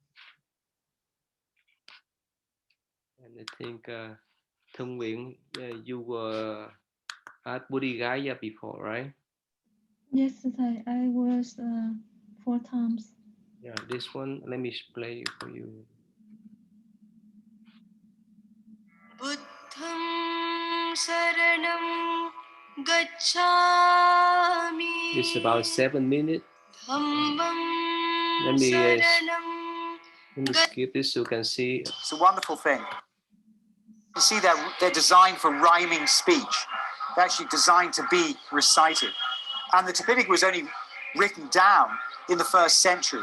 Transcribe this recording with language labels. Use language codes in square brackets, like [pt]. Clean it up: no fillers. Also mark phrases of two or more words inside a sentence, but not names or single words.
[en] And I think Thông Nguyễn, you were at Bodhi Gaya before, right? Yes, I was 4 times. Yeah, this one, let me play for you. [pi] Buddham saranam gacchami. [en] It's about 7 minutes. Let me skip this so you can see. It's a wonderful thing. You see, they're designed for rhyming speech. They're actually designed to be recited. And the Tipitaka was only written down in the 1st century.